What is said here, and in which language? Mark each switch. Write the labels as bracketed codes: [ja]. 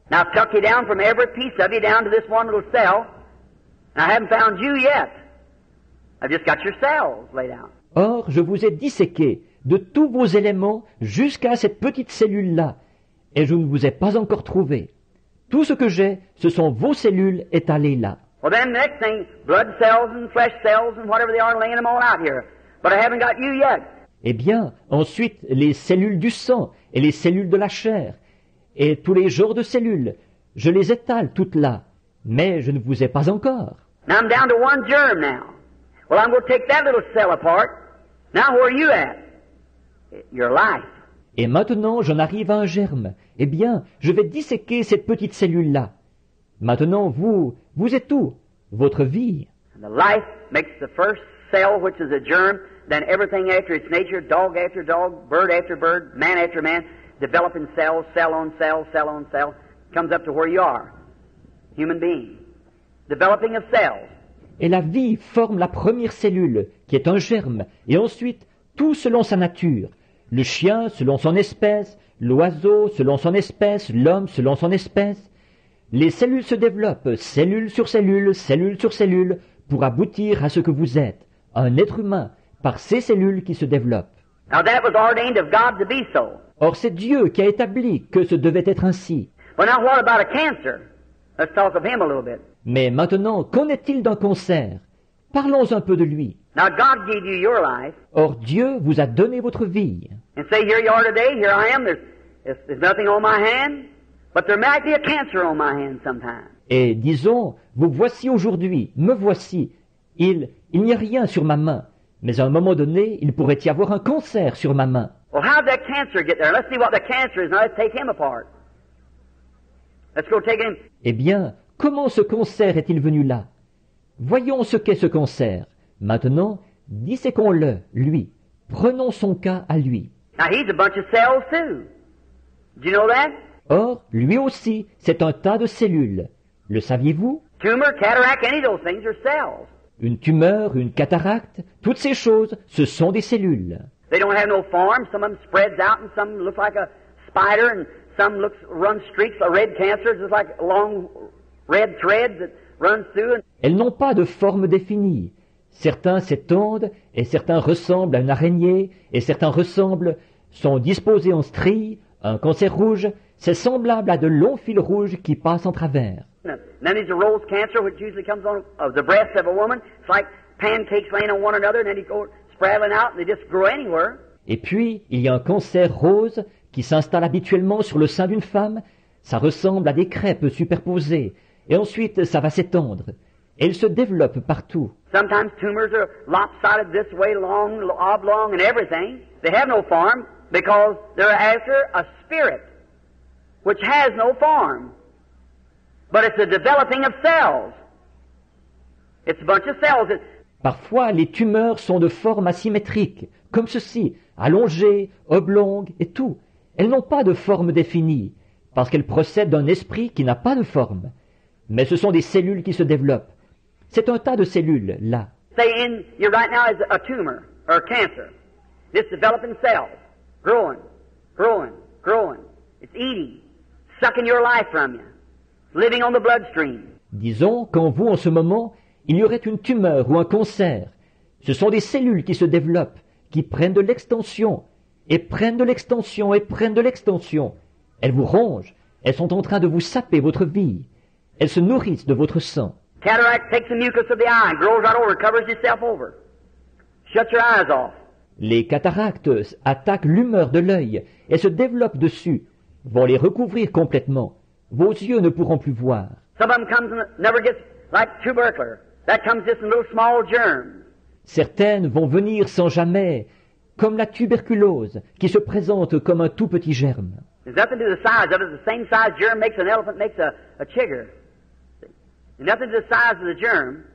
[en] Now, I've tucked you down from every piece of you down to this one little cell. And I haven't found you yet. I've just got your cells laid out. [fr] Or, je vous ai disséqué de tous vos éléments jusqu'à cette petite cellule-là, et je ne vous ai pas encore trouvé. Tout ce que j'ai, ce sont vos cellules étalées là. [en] Well, then the next thing, blood cells and flesh cells and whatever they are, laying them all out here. But I haven't got you yet. [fr] Eh bien, ensuite, les cellules du sang et les cellules de la chair, et tous les genres de cellules, je les étale toutes là, mais je ne vous ai pas encore. [en] Now I'm down to one germ now. Well, I'm going to take that little cell apart. Now where are you at? Your life. [fr] Et maintenant, j'en arrive à un germe. Eh bien, je vais disséquer cette petite cellule-là. Maintenant, vous êtes où? Votre vie. [en] And the life makes the first cell, which is a germ, then everything after its nature, dog after dog, bird after bird, man after man, developing cells, cell on cell, cell on cell, comes up to where you are, human being. Developing of cells. [fr] Et la vie forme la première cellule, qui est un germe, et ensuite, tout selon sa nature. Le chien selon son espèce, l'oiseau selon son espèce, l'homme selon son espèce. Les cellules se développent, cellule sur cellule, cellule sur cellule, pour aboutir à ce que vous êtes, un être humain, par ces cellules qui se développent. [en] Now that was ordained of God to be so. [fr] Or c'est Dieu qui a établi que ce devait être ainsi. [en] But now what about a cancer? Let's talk of him a little bit. [fr] Mais maintenant, qu'en est-il d'un cancer? Parlons un peu de lui. [en] Now God gave you your life. [fr] Or Dieu vous a donné votre vie. [en] And say, here you are today, here I am, there's nothing on my hand, but there might be a cancer on my hand sometime. [fr] Et disons, vous voici aujourd'hui, me voici. Il n'y a rien sur ma main, mais à un moment donné, il pourrait y avoir un cancer sur ma main. [en] Well, how did that cancer get there? Let's see what the cancer is. Now let's take him apart. Let's go take him. [fr] Eh bien, comment ce cancer est-il venu là? Voyons ce qu'est ce cancer. Maintenant, disséquons-le, lui. Prenons son cas à lui. [en] Now he's a bunch of cells too. Did you know that? [fr] Or, lui aussi, c'est un tas de cellules. Le saviez-vous? [en] Tumor, cataract, any of those things are cells. [fr] Une tumeur, une cataracte, toutes ces choses, ce sont des cellules. [en] They don't have no form. Some of them spreads out and some look like a spider and some run streaks of red cancer, just like long red threads that runs through. [fr] Elles n'ont pas de forme définie. Certains s'étendent et certains ressemblent à une araignée et certains sont disposés en stries. Un cancer rouge, c'est semblable à de longs fils rouges qui passent en travers. [en] And then there's a rose cancer, which usually comes on of the breast of a woman. It's like pancakes laying on one another, and then they go spraddling out, and they just grow anywhere. [fr] Et puis, il y a un cancer rose qui s'installe habituellement sur le sein d'une femme. Ça ressemble à des crêpes superposées. Et ensuite, ça va s'étendre. Et il se développe partout. [en] Sometimes tumors are lopsided this way, long, oblong, and everything. They have no form because they're after a spirit, which has no form. But it's a developing of cells. It's a bunch of cells. [fr] Parfois, les tumeurs sont de forme asymétrique, comme ceci, allongées, oblongues et tout. Elles n'ont pas de forme définie, parce qu'elles procèdent d'un esprit qui n'a pas de forme. Mais ce sont des cellules qui se développent. C'est un tas de cellules, là. [en] Say in you right now is a tumor or a cancer. This developing cells, growing, growing, growing. It's eating, sucking your life from you, living on the bloodstream. [fr] Disons qu'en vous, en ce moment, il y aurait une tumeur ou un cancer. Ce sont des cellules qui se développent, qui prennent de l'extension, et prennent de l'extension, et prennent de l'extension. Elles vous rongent, elles sont en train de vous saper votre vie. Elles se nourrissent de votre sang. [en] Cataract takes the mucus of the eye, grows right over, covers yourself over. Shut your eyes off. [fr] Les cataractes attaquent l'humeur de l'œil et se développent dessus, vont les recouvrir complètement. Vos yeux ne pourront plus voir. [en] Some of them comes and never gets like tubercular. That comes just in little small germs. [fr] Certaines vont venir sans jamais, comme la tuberculose, qui se présente comme un tout petit germe. [en] There's nothing to the size of it. The same size germ makes an elephant, makes a chigger. There's nothing to the size of the germ.